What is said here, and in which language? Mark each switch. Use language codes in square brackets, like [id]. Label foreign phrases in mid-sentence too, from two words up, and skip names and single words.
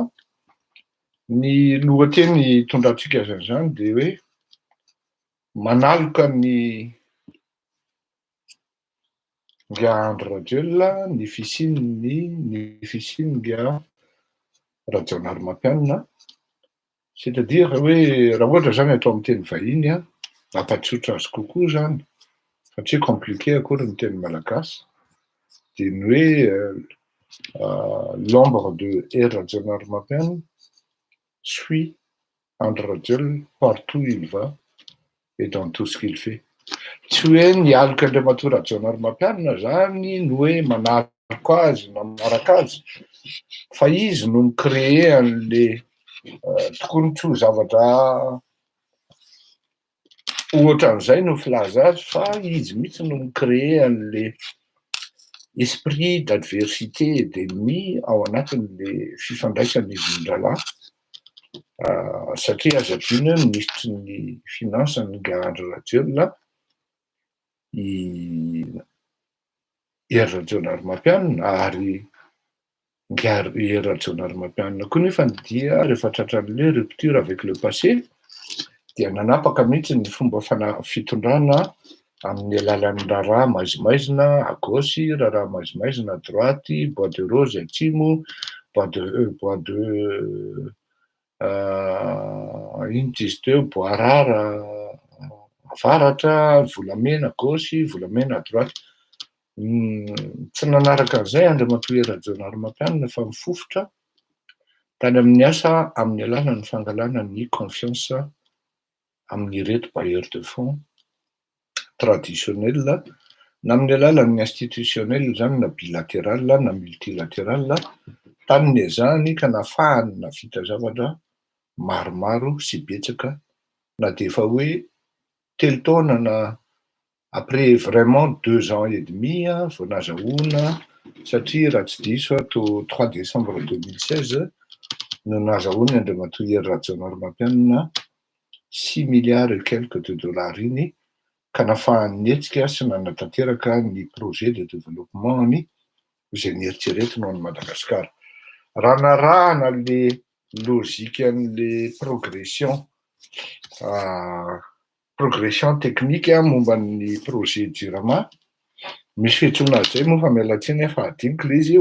[mg] Ny lohateny tondratsika zany dia hoe manaloka ny nga Andry Rajoelina ny fisiany nga Rajaonarimampianina, [fr] c'est-à-dire [mg] hoe raha ohatra zany atao amin'ny teny vahiny mampatsotra azy kokoa zany satria compliqué akory ny teny malagasy dia ny hoe [fr] l'ombre de R. Rajaonarimampianina suit Andry Rajoelina partout où il va et dans tout ce qu'il fait. [mg] Tsy hoe nialoka Andriamatoa Rajaonarimampianina zany no hoe manaraka azy na manaraka azy, fa izy no nicréé an'le tokony tsy ho zavatra ohatran'izay no filaza azy, fa izy mihitsy no nicréé an'le [fr] esprit d'adversité et d'ennemi [mg] ao anatin'le fifandraisan'izy nirahalahy satria azo adino hoe ministry ny finance nga Andry Rajoelina i R. Rajaonarimampianina ary nga R. Rajaonarimampianina koa nefa ny dia rehefa tratran'le [fr] rupture avec le passé [mg] dia nanapaka mihitsy ny fomba fitondrana amin'ny alalan'ny raharaha maizimaizina [fr] à gauche, [mg] raharaha maizimaizina [fr] à droite, bois de rose [mg] atsimo, bois de ino ty izy teo, [fr] bois rare [mg] avaratra, volamena [fr] à gauche, [mg] volamena [fr] à droite. [mg] Tsy nanaraka an'izay Andriamatoa Rajaonarimampianina fa mifofotra tany amin'ny asa amin'ny alalan'ny fangalana ny confiance amin'ireto [fr] bailleurs de fonds traditionnel [mg] na amin'ny alalan'ny institutionnel zany na bilatéral na multilatéral tany niazahany ka nafahany navita zavatra maromaro sy betsaka na dia efa hoe telo taona na [fr] après vraiment 2 ans et demi [mg] vao nazahoana satria raha tsy diso tao [fr] 3 décembre 2016 [mg] no nazahoany Andriamatoa Rajaonarimampianina [fr] 6 milliards et quelques de dollars [mg] iny ka nafahany nietsika sy nanatanteraka ny [fr] projet de développement [mg] ny izay nieritreretiny ao Madagasikara. Raha narahana le lozika an'le [fr] progression technique [mg] momba ny projet JIRAMA, misy fiantsoana azy zay moa fa mialatsiny efa adiniko le izy ho